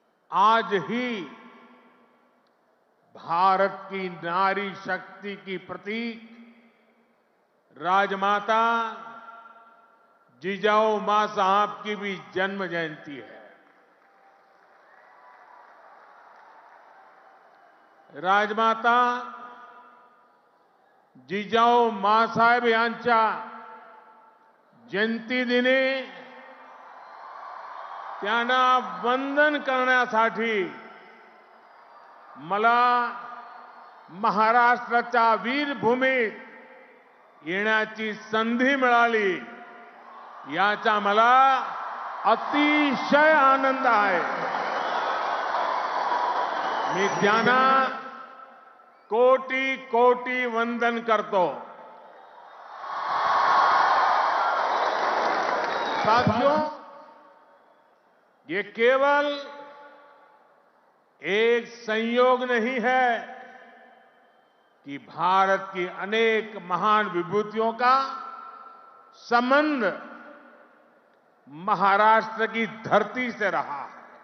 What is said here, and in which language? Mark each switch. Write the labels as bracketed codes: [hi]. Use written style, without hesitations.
[hi] आज ही भारत की नारी शक्ति की प्रतीक राजमाता जिजाऊ मां साहब की भी जन्म जयंती है। [mr] राजमाता जिजाऊ माँसाहेब यांच्या जयंती दिनी त्यांना वंदन करण्यासाठी मला महाराष्ट्राच्या वीरभूमीत येण्याची संधी मिळाली, याचा मला अतिशय आनंद आहे। मी त्यांना कोटी कोटी वंदन करतो। [hi] साथियों, ये केवल एक संयोग नहीं है कि भारत की अनेक महान विभूतियों का संबंध महाराष्ट्र की धरती से रहा है।